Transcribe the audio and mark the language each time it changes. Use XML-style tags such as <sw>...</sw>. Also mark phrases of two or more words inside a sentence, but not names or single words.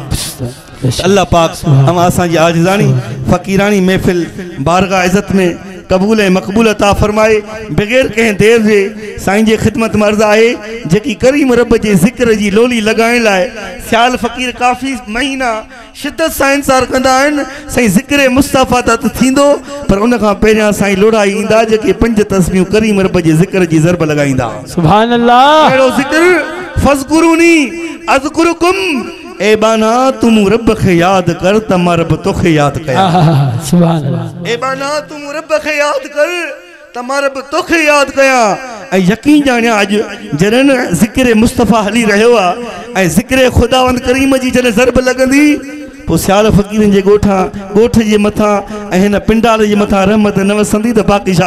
<sd>अल्लाह पाक अवां असांजी आजिज़ानी फ़कीरानी महफ़िल बारगाह इज़्ज़त में कबूल ऐं मक़बूल अता फरमाए बग़ैर कंहिं देर जे साईं जे ख़िदमत में अर्ज़ आहे जेकी करीम रब जे ज़िक्र जी लोली लॻाइण लाइ सियाल फ़कीर काफ़ी महीना शिद्दत सां इंतज़ार कंदा आहिनि साईं ज़िक्र मुस्तफ़ा त थींदो पर उन खां पहिरियां साईं लोढ़ाई ईंदा जेके 5 तस्बीहूं करीम रब जे ज़िक्र जी ज़रब लॻाईंदा।</sd> <ar>سبحان الله</ar> <sd>अहिड़ो ज़िक्र</sd> <ar>فاذكروني أذكركم</ar> <sd>ए बाना तुम रब खे याद कर त मां रब तोखे याद कया।</sd> <ar>سبحان الله</ar> <sd>ए बाना तुम रब खे याद कर त मां रब तोखे याद कया ऐं यकीन ॼाणिया अॼु जॾहिं ज़िक्र मुस्तफ़ा हली रहियो आहे ऐं ज़िक्र ख़ुदावंद करीम जी जॾहिं ज़रब लॻंदी पोइ सियाल फ़कीरनि जे ॻोठ जे मथां ऐं हिन पिंडाल जे मथां रहमत न वसंदी त बाक़ी छा।</sd>